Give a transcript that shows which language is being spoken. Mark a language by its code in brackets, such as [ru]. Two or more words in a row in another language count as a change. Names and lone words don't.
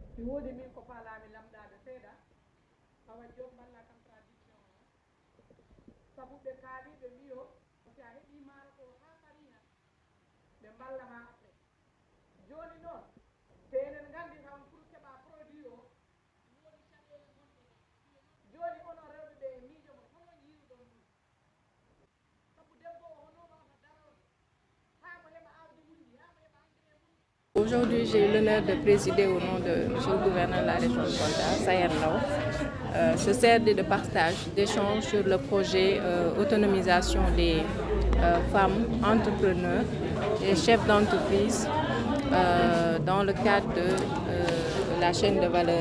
[ff] modi min ko falami lamdade seeɗa awa joom balla kam tradition sabu ɓe kaali ɓe mbi o si a heeɓi maaro ko ha paari han ɓe ballama après joni noon te enen gandi tan pour keɓa produit o woni caɗele gonɗe joni onon rewɓe ɓe e miijo mon hono yiruɗon ɗum sabu debbo o hono wawata darorde ha mo heɓa awdi wundi ha mo heɓa engrais wundi. [fr] Aujourd'hui, j'ai eu l'honneur de présider au nom de M. le gouverneur de la région de Kolda, Sayer Ndao, ce CRD de partage, d'échange sur le projet autonomisation des femmes entrepreneurs et chefs d'entreprise dans le cadre de la chaîne de valeur.